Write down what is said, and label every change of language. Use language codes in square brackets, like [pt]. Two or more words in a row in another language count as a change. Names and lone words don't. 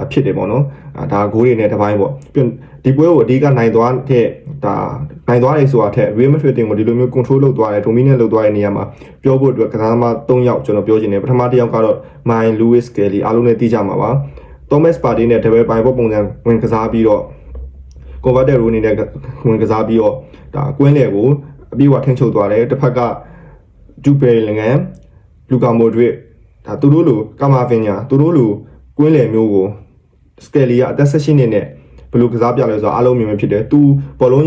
[my] ဖြစ်တယ်ပေါ့နော်ဒါဂိုးတွေနဲ့တစ်ပိုင်းပေါ့ဒီပွဲကိုအဓိကနိုင်သွားတဲ့ဒါနိုင်သွားတယ်ဆိုတာထက် Real Madrid တင်ကိုဒီလိုမျိုး control လုပ်သွားတယ် dominate လုပ်သွားတဲ့နေရာမှာပြောဖို့အတွက်ကစားသမား3ယောက်ကျွန်တော်ပြောချင်တယ်ပထမတစ်ယောက်ကတော့ Mine Lewis Kelly အားလုံးလည်းသိကြမှာပါ Thomas Partey နဲ့ double ပိုင်းပုံစံဝင်ကစားပြီးတော့ [en] converted role [my] အနေနဲ့ဝင်ကစားပြီးတော့ဒါကွင်းလေကိုအပြည့်အဝထိန်းချုပ်သွားတယ်တစ်ဖက်က Jude Bellingham Luka Modricဒါသူတို့လိုကာမာဗင်ညာသူတို့လိုကွင်းလေမျိုးကို Skelly ကအသက်16နှစ်နဲ့ဘယ်လိုကစားပြလဲဆိုတော့အားလုံးမြင်မှဖြစ်တယ်သူဘောလုံးရ